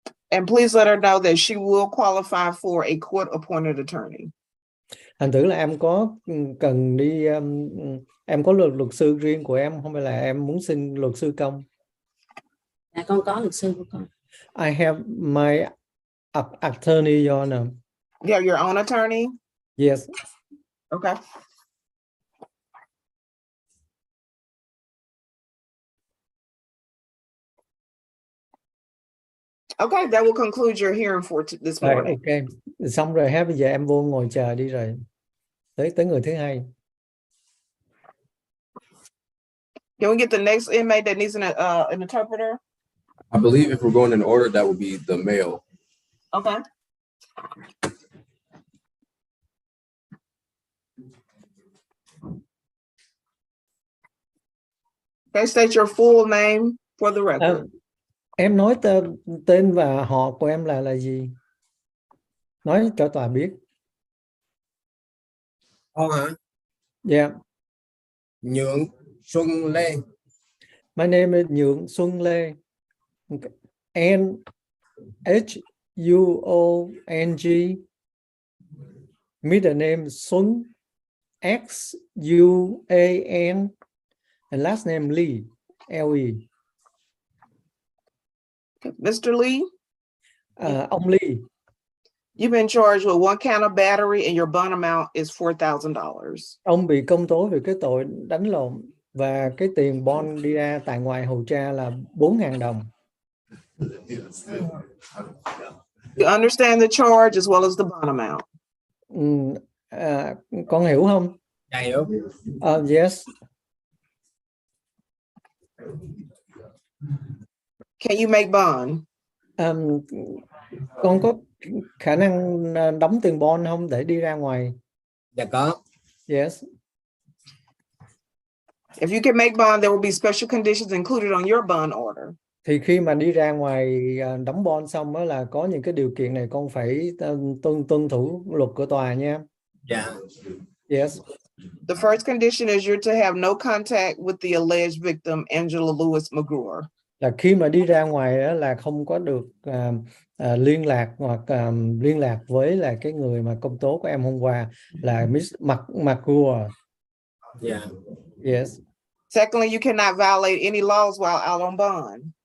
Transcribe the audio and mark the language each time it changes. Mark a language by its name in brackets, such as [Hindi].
[English] And please let her know that she will qualify for a court-appointed attorney. [Vietnamese] Thành thử là em có cần đi, em có luật sư riêng của em không, hay là em muốn xin luật sư công? Dạ, con có luật sư của con. [English] I have my attorney, Your Honor. You have your own attorney? Yes. Okay. Okay, that will conclude your hearing for this [Vietnamese] Rồi, [English] morning. [Vietnamese] ok, xong rồi ha, bây giờ em vô ngồi chờ đi rồi tới người thứ hai. [English] Can we get the next inmate that needs an interpreter? I believe if we're going in order, that would be the male. Okay. Okay, state your full name for the record. [Vietnamese] Em nói tên và họ của em là gì? Nói cho tòa biết. Hả? [English] Yeah. [Vietnamese] Nhượng Xuân Lê. [English] My name is Nhượng Xuân Lê. NHUONG. Middle name Xuân, XUAN, and last name Lee, LE. Mr. Lee? [Vietnamese] Ông Lee. [English] You've been charged with one count of battery and your bond amount is $4,000. [Vietnamese] Ông bị công tố về cái tội đánh lộn và cái tiền bond đi ra tại ngoại hầu tra là 4.000 đồng. [English] You understand the charge as well as the bond amount. [Vietnamese] Con hiểu không? Dạ hiểu. [English] Yes. Can you make bond? [Vietnamese] Con có khả năng đóng tiền bond không để đi ra ngoài? Dạ có. [English] Yes. If you can make bond, there will be special conditions included on your bond order. [Vietnamese] Thì khi mà đi ra ngoài đóng bond xong đó là có những cái điều kiện này con phải tuân thủ luật của tòa nha. Dạ. [English] Yes. The first condition is you're to have no contact with the alleged victim, Angela Lewis McGruer. [Vietnamese] Là khi mà đi ra ngoài đó là không có được liên lạc hoặc liên lạc với là cái người mà công tố của em hôm qua là Miss McGruer. Dạ. [English] Yes. Secondly, you cannot violate any laws while out on bond.